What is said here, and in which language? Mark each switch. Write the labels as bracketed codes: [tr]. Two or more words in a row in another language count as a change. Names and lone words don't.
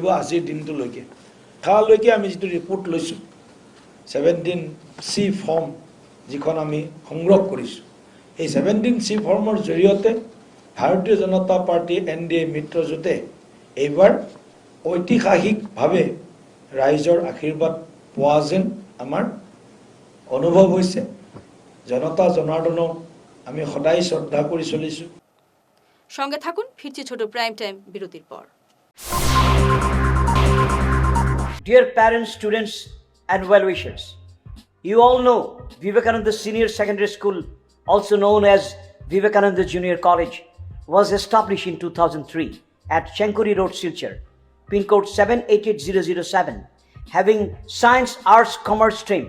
[as] আজিৰ দিনটোলৈকে তালৈকে আমি যিটো ৰিপৰ্ট লৈছোঁ 17C ফৰ্ম যিখন আমি সংগ্ৰহ কৰিছোঁ, এই 17C ফৰ্মৰ জৰিয়তে ভাৰতীয় জনতা পাৰ্টি NDA মিত্ৰজোঁটে এইবাৰ ঐতিহাসিকভাৱে ৰাইজৰ আশীৰ্বাদ পোৱা যেন আমাৰ অনুভৱ হৈছে। জনতা জনাৰ্দনক আমি সদায় শ্ৰদ্ধা কৰি চলিছোঁ। [bn] সঙ্গে থাকুন, ফিরছি ছোট প্রাইম টাইম বিরতির পর। [en] Dear parents, students and well-wishers, you all know Vivekananda Senior Secondary School, also known as Vivekananda Junior College, was established in 2003 at Chenkuri Road, Silchar, pin code 788007, having science, arts, commerce streams.